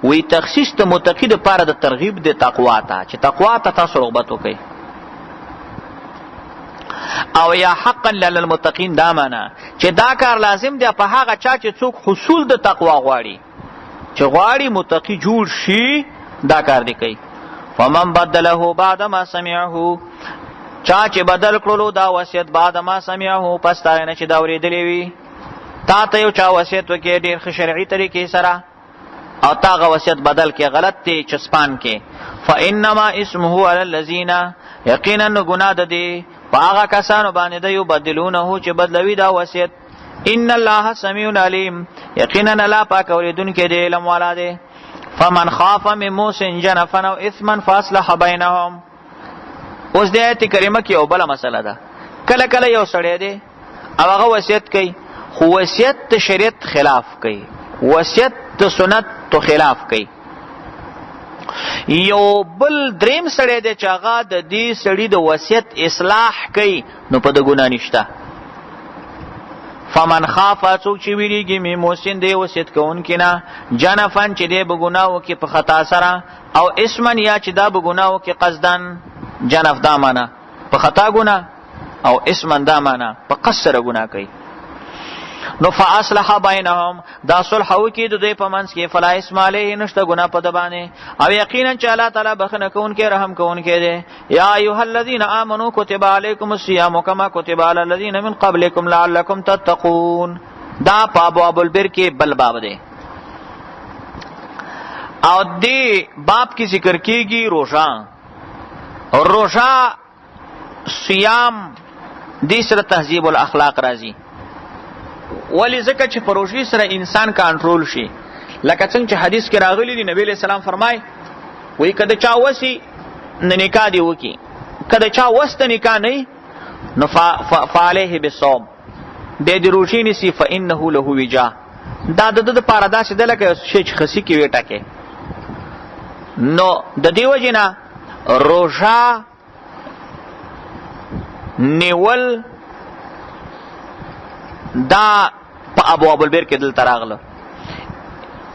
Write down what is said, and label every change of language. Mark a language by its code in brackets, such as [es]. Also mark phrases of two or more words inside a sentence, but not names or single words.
[ps] وی تخصیص د متقی د پاره د ترغیب د تقوا ته چې تقوا ته تاسو رغبت وکړي. او یا [ar] حقا للمتقین [ps] دا معنا چې دا کار لازم دی په هغه چا چې څوک حصول د تقوا غواړي، چې غواړي متقی جوړ شي دا کار دی کوي. [ar] فمن بدله بعد ما سمعه، [ps] چا چې بدل کړلو دا وصیت [ar] بعد ما سمعه [ps] پس تا نه چې دا اورېدلی وي، تا ته یو چا وصیت وکړي ډېر ښه شرعي طریقې سره او تا هغه وصیت بدل کې غلط دی چسپان کې، [ar] فانما اسمه علی الذین، [ps] یقینا ګناه ده دی په هغه کسانو باندې ده یبدلونه چې بدلوي دا وصیت. [ar] ان الله سمیع علیم، [ps] یقینا الله پاک اورېدونکی دی، علم والا دی. [ar] فمن خاف من موص جنفا او اثما فاصلح بینهم. [ps] اوس د آیت کریمه کې یو بله مسله ده، کله کله یو سړی دی او هغه وصیت کوي خو وصیت د شریعت خلاف کوي، وصیت د سنت تو خلاف کوي. یو بل دریم سړی دی چې هغه د دې سړي د وصیت اصلاح کوي، نو په د ګناه نشته. [ar] فمن خاف، [ps] څوک چې ویریږي [ar] من موسن [ps] دی وصیت کوونکي نه، جنفن چې دی به ګناه وکړي په خطا سره، او اسمن یا چې دا به ګناه وکړي قصدن. جنف دا معنا په خطا ګناه او اسمن دا معنا په قصد سره ګناه کوي. نو [ar] فاصلح بینهم، [ps] دا صلح وکړي د دوی په منځ کې، [ar] فلا اسم علیه، [ps] نشته ګناه په ده باندې. او یقینا چې الله تعالی بخښنه کوونکی رحم کوونکی دی. [ar] یا ایها الذین آمنوا کتب علیکم الصیام کما کتب علی الذین من قبلکم لعلکم تتقون. [ps] دا په [ar] ابواب البر [ps] کې بل باب دی او دې باب کې ذکر کېږي روژه. روژه صیام دې سره [ar] تهذیب الاخلاق [ps] راځي، ولی ځکه چې په روژې سره انسان کنټرول شي. لکه څنګه چې حدیث کې راغلی دی، نبی [ar] علیہ السلام [ps] فرمای وی کده چا وسی نه نکاح دی وکي، کده چا وست نکاح نه نو [ar] فعليه بالصوم، [ps] به دی روژې نیسي، [ar] فانه له وجا. [ps] دا د لپاره داسې ده لکه شی چې خسي کې ویټه کې. نو د دې وجې نه روژه نیول دا په [ar] ابواب البر [ps] کې دلته راغله.